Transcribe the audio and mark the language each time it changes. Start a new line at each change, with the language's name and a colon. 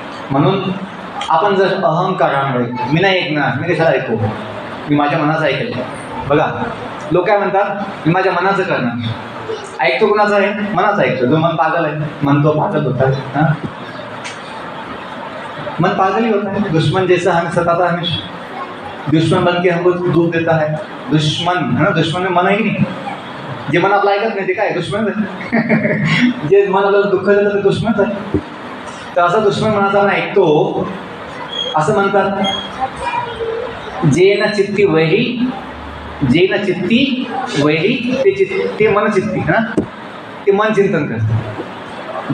Marathi: म्हणून आपण जर अहंकारामुळे मी नाही ऐकणार, मी कशाला ऐकू, मी माझ्या मनाचं ऐकेल. बघा लोक काय म्हणतात, मी माझ्या मनाचं करणार. ऐकतो कुणाचं आहे, मनाचं ऐकतो. जो मन पागल आहे,
Hindi: मन तो पागल होता. हां, मन पागल ही होता है. दुश्मन जैसा हमें सताता है, दुश्मन बन के हमको दुख देता है. दुश्मन है ना,
Marathi: दुश्मन में मन आहे की नाही. जे मन आपलं ऐकत नाही ते काय दुश्मन आहे. जे मन आपल्याला दुःख देतं ते दुश्मनच आहे. तर असा दुश्मन मनाचा आपण ऐकतो. असं म्हणतात, जे न चित्ती वैरी, जे न चित्ती वैरी ते मन चित्ती ना, ते मन चिंतन करतं.